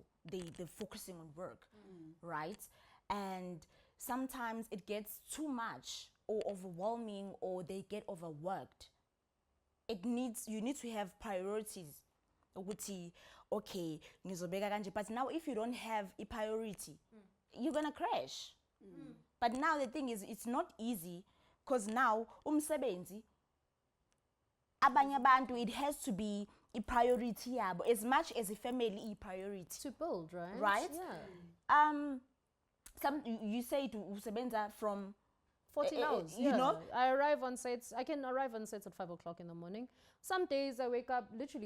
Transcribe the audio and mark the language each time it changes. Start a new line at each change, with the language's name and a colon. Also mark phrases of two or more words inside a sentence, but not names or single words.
English: They're focusing on work, right? And sometimes it gets too much or overwhelming, or they get overworked. You need to have priorities. Okay, but now if you don't have a priority, you're gonna crash. But now the thing is, it's not easy because now
Zulu: umsebenzi abanye abantu,
English: it has to be a priority yabo as much as a family a priority to build, right? Right? Yeah. You say to usebenza from 14 hours. you know, I arrive on sets. I can arrive on sets at 5 o'clock in the morning. Some days I wake up literally.